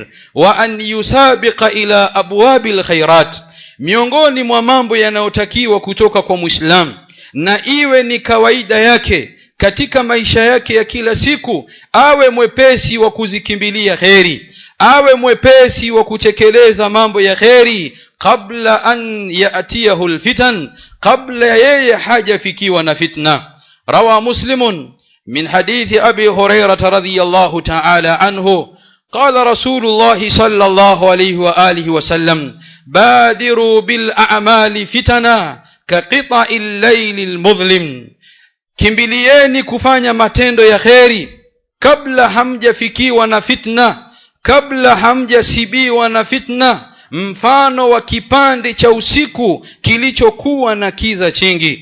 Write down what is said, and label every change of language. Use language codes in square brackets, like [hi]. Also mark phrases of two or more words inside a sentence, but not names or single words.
[ar] وأن يسابق إلى أبواب الخيرات, [sw] miongoni mwa mambo yanayotakiwa kutoka kwa Muislam na iwe ni kawaida yake katika maisha yake ya kila siku, awe mwepesi wa kuzikimbilia kheri, awe mwepesi wa kutekeleza mambo ya kheri kabla [ar] أن يأتيه الفتن, [sw] kabla yeye hajafikiwa na fitna. [ar] روى مسلم من حديث أبي هريرة رضي الله تعالى عنه قال رسول الله صلى الله عليه وآله وسلم بادروا بالأعمال فتنا كقطع الليل المظلم, [sw] kimbilieni kufanya matendo ya kheri kabla hamjafikiwa na fitna, kabla hamjasibiwa na fitna, mfano wa kipande cha usiku kilichokuwa na kiza chingi.